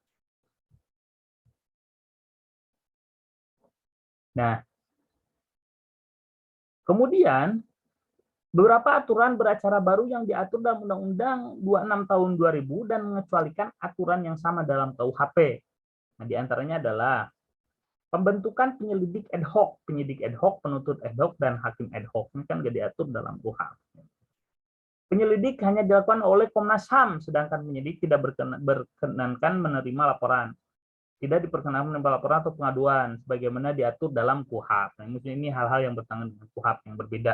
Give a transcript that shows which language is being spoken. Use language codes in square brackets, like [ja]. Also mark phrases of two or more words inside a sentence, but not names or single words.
[id] Nah, kemudian beberapa aturan beracara baru yang diatur dalam Undang-Undang 26 tahun 2000 dan mengecualikan aturan yang sama dalam KUHP. Nah, diantaranya adalah pembentukan penyelidik [la] ad hoc, [id] penyidik [la] ad hoc, [id] penuntut [la] ad hoc, [id] dan hakim [la] ad hoc. [id] Ini kan tidak diatur dalam KUHP. Penyelidik hanya dilakukan oleh Komnas HAM, sedangkan penyidik tidak berkenankan menerima laporan. Tidak diperkenankan menerima laporan atau pengaduan, sebagaimana diatur dalam KUHP. Nah, ini hal-hal yang bertentangan dengan KUHP yang berbeda.